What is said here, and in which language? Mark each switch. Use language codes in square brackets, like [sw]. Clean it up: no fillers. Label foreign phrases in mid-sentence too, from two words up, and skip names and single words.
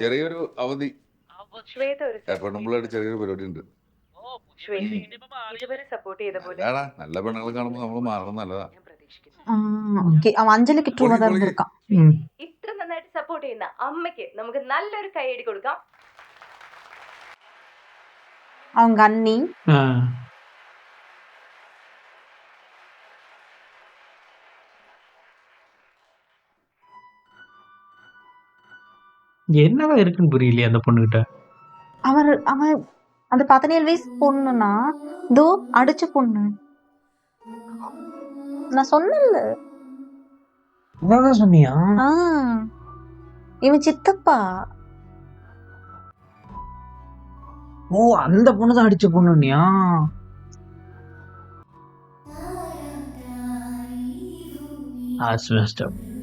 [ml] ചെറിയൊരു അവധി, ശ്വേത ഒരു ചെറിയൊരു പരിപാടി ഉണ്ട്. ശ്വേത ഇതുവരെ സപ്പോർട്ട് ചെയ്ത പോലെ നല്ല പെണ്ണുങ്ങൾ കാണുമ്പോൾ നമ്മൾ മാറണം, നല്ലതാ. ഞാൻ പ്രതീക്ഷിക്കുന്നു. [ta] அவன் அஞ்சலிக்கு ட்ரூவா தான் இருந்திருக்கான். [ml] ഇത്ര നന്നായിട്ട് സപ്പോർട്ട് ചെയ്യുന്ന അമ്മയ്ക്ക് നമുക്ക് നല്ലൊരു കൈയടി കൊടുക്കാം. [ta] அவங்க அண்ணி என்னதான் இருக்குன்னு புரியலையே அந்த பொண்ணுகிட்ட. அவன் அந்த 17 வயசு பொண்ணுனா தோ அடிச்ச பொண்ணு. நான் சொன்னேன்ல. அதான் சொன்னியா? இவன் சித்தப்பா. ஓ, அந்த பொண்ணு தான் அடிச்ச பொண்ணுனியா? [en] That's messed up.